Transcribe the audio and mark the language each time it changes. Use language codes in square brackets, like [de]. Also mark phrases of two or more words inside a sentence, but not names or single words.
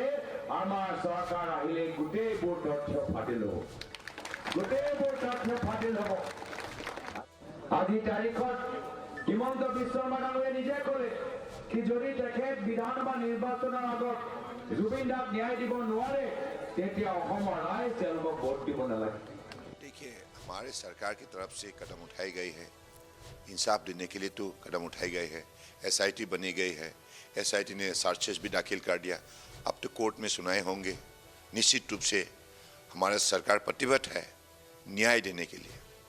[as] আমাৰ চৰকাৰ আহিলে গোটেইবোৰ তথ্য ফাটিল হ'ব, গোটেইবোৰ তথ্য ফাটিল হ'ব। আজি তাৰিখত হিমন্ত বিশ্ব শৰ্মা ডাঙৰীয়াই নিজে ক'লে কি যদি তেখেত বিধান বা নিৰ্বাচনৰ আগত জুবিন দাক ন্যায় দিব নোৱাৰে তেতিয়া অসমৰ ৰাইজ তেওঁলোকক ভোট দিব নালাগে। [hi] देखिए, हमारे सरकार की तरफ से कदम उठाई गई है, इंसाफ देने के लिए तो कदम उठाई गई है, SIT बनी गई है, SIT ने चार्जेस भी दाखिल कर दिया, अब तो कोर्ट में सुनाए होंगे। निश्चित रूप से हमारा सरकार प्रतिबद्ध है न्याय देने के लिए।